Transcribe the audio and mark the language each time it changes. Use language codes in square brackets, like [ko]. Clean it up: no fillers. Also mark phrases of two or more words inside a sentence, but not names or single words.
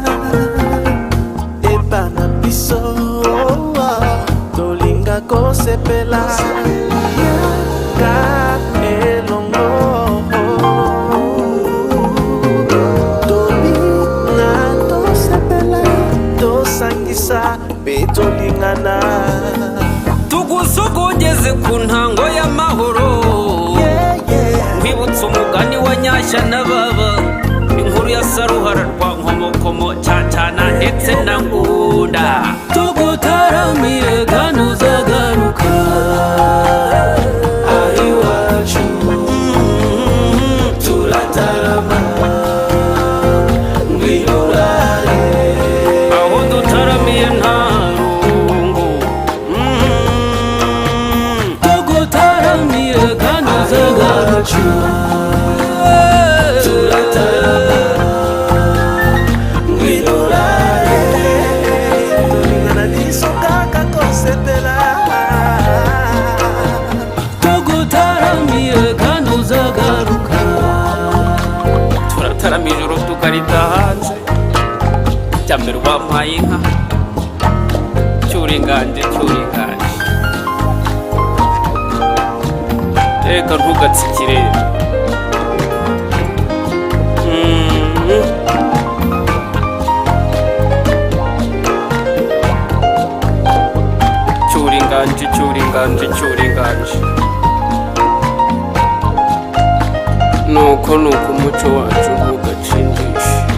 [ln] epana biso tolinga kosepela ka elongo tolinga tosepela tosangisa pe tolingana [rw] tugusogongeze ku ntango y'amahoro. Kwibutsa umugani wa Nyashya na Baba, inkuru ya Saruhara rwa Nkomokomo, Cyacana ndetse na Ngunda. Tugutaramire kandi uzagaruka iwacu turatarama ngwino urare aho dutaramiye nta rungu. Tugutaramire kandi uzagaruka turatarama ngwino urare [ln] tolingana biso kaka kosepela [rw] tugutaramire kandi uzagaruka. Turatarama ijoro tukarita hanze, jya mbere wampaye inka cyura inganje cyura inganje, reka ntugatsikire. Cyura inganje cyura inganje cyura inganje, nuko umuco wacu ntugacindishe.